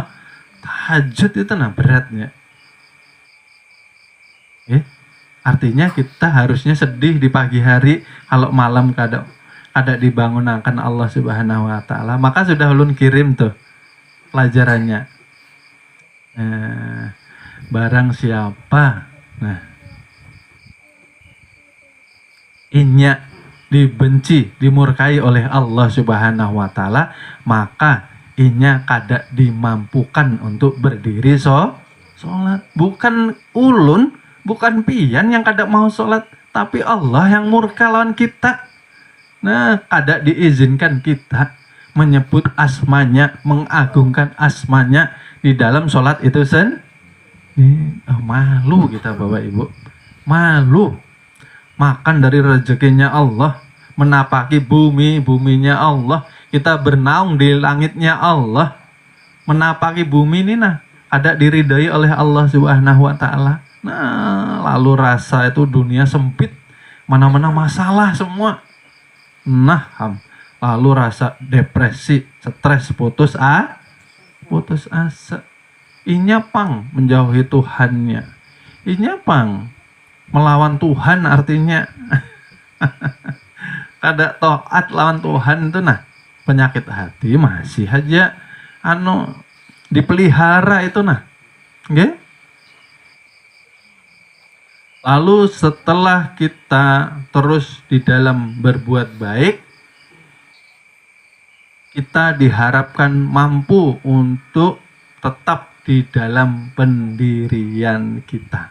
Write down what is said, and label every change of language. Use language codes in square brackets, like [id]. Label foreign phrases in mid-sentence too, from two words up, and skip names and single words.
[id] Tahajud itu nah beratnya. Artinya kita harusnya sedih di pagi hari kalau malam kada dibangunkan Allah [ar] سبحانه وتعالى. [bjn] Maka sudah ulun kirim tuh pelajarannya. [id] Barang siapa dibenci, dimurkai oleh Allah [ar] سبحانه وتعالى, [bjn] maka inya kada dimampukan untuk berdiri sholat. Bukan ulun, bukan pian yang kada mau sholat, tapi Allah yang murka lawan kita. [id] Nah, kada diizinkan kita menyebut asmanya, mengagungkan asmanya di dalam sholat itu malu kita Bapak Ibu, malu. Makan dari rezekinya Allah, menapaki bumi, buminya Allah, kita bernaung di langitnya Allah, menapaki bumi ini ada diridai oleh Allah [ar] سبحانه وتعالى. [id] Nah, lalu rasa itu dunia sempit, mana-mana masalah semua. Lalu rasa depresi, stres, putus asa. [bjn] Inya pang menjauhi Tuhannya. Inya pang melawan Tuhan, artinya kada taat lawan Tuhan itu penyakit hati masih aja dipelihara itu okay? [id] Lalu setelah kita terus di dalam berbuat baik, kita diharapkan mampu untuk tetap di dalam pendirian kita.